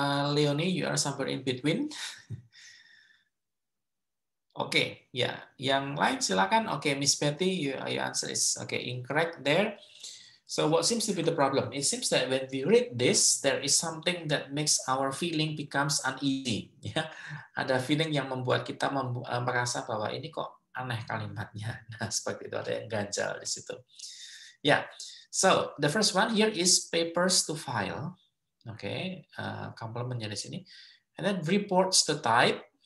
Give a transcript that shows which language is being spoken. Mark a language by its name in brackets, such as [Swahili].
[English] Leonie, you are somewhere in between. [Indonesian] Oke, ya. Yang lain silakan. Oke, Miss Betty, [English] your answer is incorrect there. So what seems to be the problem? It seems that when we read this, there is something that makes our feeling becomes uneasy. [Indonesian] Ya, ada feeling yang membuat kita merasa bahwa ini kok aneh kalimatnya. Nah, seperti itu, ada yang ganjal di situ. [English] Ya, so the first one here is papers to file. Oke, [Indonesian] complementnya di sini. [English] And then reports to type.